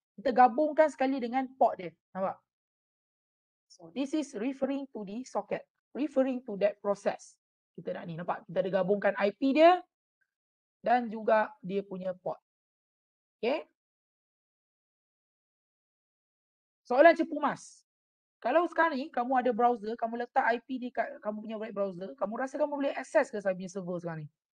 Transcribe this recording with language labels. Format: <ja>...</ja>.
<ms>Kita gabungkan sekali dengan port dia. Nampak?</ms> <en>So this is referring to the socket, referring to that process.</en> <ms>Kita nak ni, nampak? Kita ada gabungkan IP dia dan juga dia punya port. Okay? Soalan cepu mas. Kalau sekarang ni kamu ada browser, kamu letak IP di kat kamu punya web browser, kamu rasa kamu boleh access ke saya punya server sekarang ni?</ms>